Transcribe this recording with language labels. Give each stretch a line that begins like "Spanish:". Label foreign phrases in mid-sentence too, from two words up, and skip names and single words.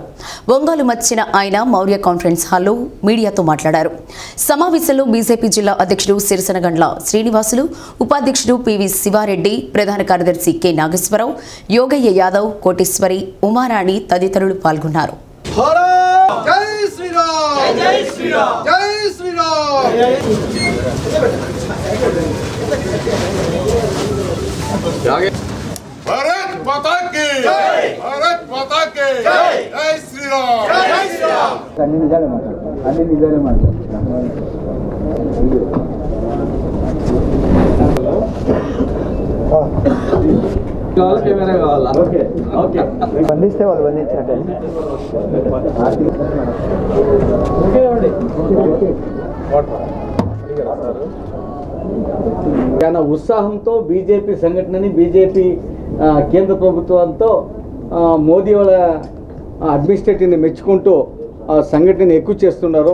Telugu: ఒంగోలు వచ్చిన ఆయన మౌర్య కాన్ఫరెన్స్ హాల్లో మీడియాతో మాట్లాడారు. సమావేశంలో బీజేపీ జిల్లా అధ్యక్షుడు సిరిసనగండ్ల శ్రీనివాసులు, ఉపాధ్యక్షుడు పివి శివారెడ్డి, ప్రధాన కార్యదర్శి కె నాగేశ్వరరావు, యోగయ్య యాదవ్, కోటేశ్వరి, ఉమారాణి తదితరులు పాల్గొన్నారు.
Hindi: भारत माता की जय, भारत माता की जय, जय श्री राम, जय श्री राम.
Telugu: అన్ని నిజాలే మాట్లాడు. కెమెరా కావాలా?
English: okay okay,
Telugu: బంధిస్తే వాళ్ళు బంధించారు. చాలా ఉత్సాహంతో బీజేపీ సంఘటనని, బీజేపీ కేంద్ర ప్రభుత్వంతో మోదీ వాళ్ళ అడ్మినిస్ట్రేటివ్ని మెచ్చుకుంటూ ఆ సంఘటనని ఎక్కువ చేస్తున్నారు.